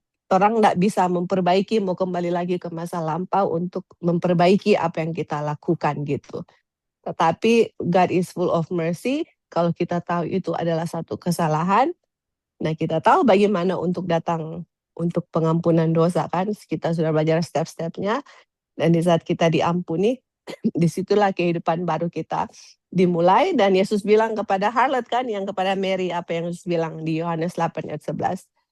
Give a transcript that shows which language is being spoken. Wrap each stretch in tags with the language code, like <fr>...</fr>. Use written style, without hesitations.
<id>Orang nggak bisa memperbaiki, mau kembali lagi ke masa lampau untuk memperbaiki apa yang kita lakukan gitu. Tetapi</id> <en>God is full of mercy.</en> <id>Kalau kita tahu itu adalah satu kesalahan, nah kita tahu bagaimana untuk datang untuk pengampunan dosa kan. Kita sudah belajar step-stepnya, dan di saat kita diampuni, disitulah kehidupan baru kita dimulai. Dan Yesus bilang kepada harlot kan, yang kepada Mary, apa yang Yesus bilang di Yohanes 8 ayat 11.</id>